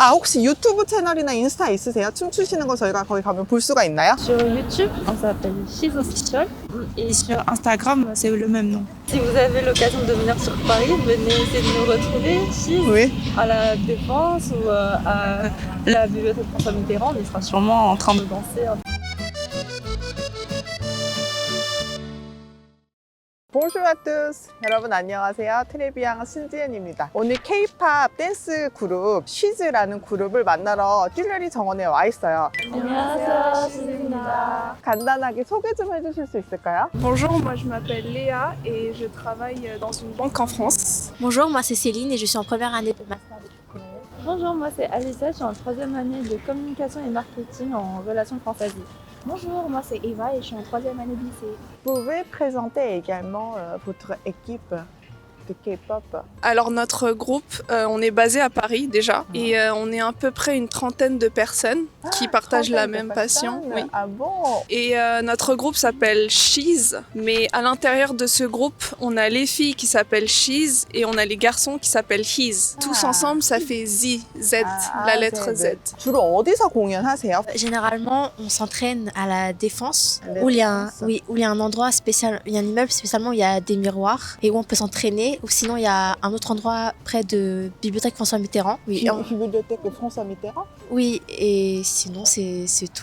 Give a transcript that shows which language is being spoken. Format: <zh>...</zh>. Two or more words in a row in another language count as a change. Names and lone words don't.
<ko>아, 혹시 유튜브 채널이나 인스타 있으세요? 춤추시는 거 저희가 거기 가면 볼 수가 있나요?</ko> <fr>Sur YouTube, on s'appelle She's Official. Et sur Instagram, c'est le même nom. Si vous avez l'occasion de venir sur Paris, venez essayer de nous retrouver. She's Oui. à la Défense ou à la bibliothèque François Mitterrand. On y sera sûrement en train de danser. Bonjour à tous.</fr> <ko>여러분 안녕하세요. 트레비앙 신지은입니다. 오늘 K-pop 댄스 그룹 She's라는 그룹을 만나러 듈러리 정원에 와 있어요. 안녕하세요, 신입니다. 간단하게 소개 좀 해주실 수 있을까요?</ko> <fr>Bonjour, moi je m'appelle Léa et je travaille dans une banque en France. Bonjour, moi c'est Céline et je suis en première année de master de psychologie. Bonjour, moi c'est Alissa, je suis en 3e année de communication et marketing en relations françaises. Bonjour, moi c'est Eva et je suis en 3e année de lycée. Vous pouvez présenter également votre équipe de K-pop. Alors notre groupe, on est basé à Paris déjà et on est à peu près une trentaine de personnes qui partagent la même passion. Oui. Ah bon? Et notre groupe s'appelle She's, mais à l'intérieur de ce groupe, on a les filles qui s'appellent She's et on a les garçons qui s'appellent His. Tous ensemble, ça fait Z, la lettre Z.</fr> <ko>주로 어디서 공연하세요?</ko> <fr>Généralement, on s'entraîne à la Défense où il y a un endroit spécial, il y a un immeuble spécialement où il y a des miroirs et où on peut s'entraîner. Ou sinon, il y a un autre endroit près de Bibliothèque François Mitterrand. Oui, Bibliothèque François Mitterrand? oui, et sinon, c'est tout.</fr>